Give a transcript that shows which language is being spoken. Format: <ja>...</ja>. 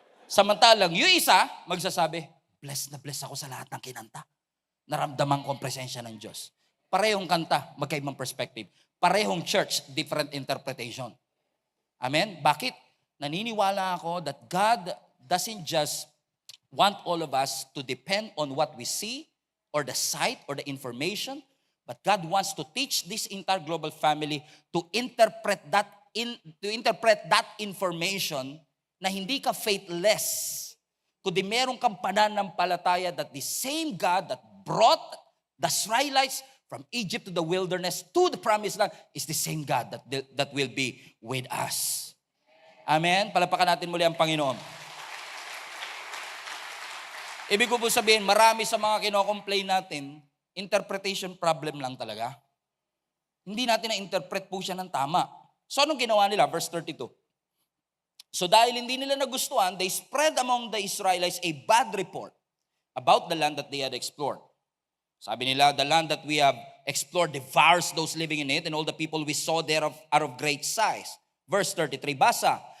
<tl>Samantalang, yung isa, magsasabi, bless na bless ako sa lahat ng kinanta. Naramdaman ko ang presensya ng Diyos. Parehong kanta, magkaibang perspective. Parehong church,</tl> <en>different interpretation.</en> <tl>Amen? Bakit?</tl> <en>Naniniwala ako that God doesn't just want all of us to depend on what we see or the sight or the information, but God wants to teach this entire global family to interpret that information</en> <tl>na hindi ka faithless, kundi meron kang pananampalataya</tl> <en>that the same God that brought the Israelites from Egypt to the wilderness to the promised land is the same God that will be with us. Amen?</en> <tl>Palapakan natin muli ang Panginoon. Ibig ko po sabihin, marami sa mga kino-complain natin, interpretation problem lang talaga. Hindi natin na-interpret po siya ng tama. So anong ginawa nila? Verse 32.</tl> <en>So</en> <tl>dahil hindi nila nagustuhan,</tl> <en>they spread among the Israelites a bad report about the land that they had explored.</en> <tl>Sabi nila,</tl> <en>the land that we have explored devours those living in it, and all the people we saw there are of great size. Verse 33, basa,</en>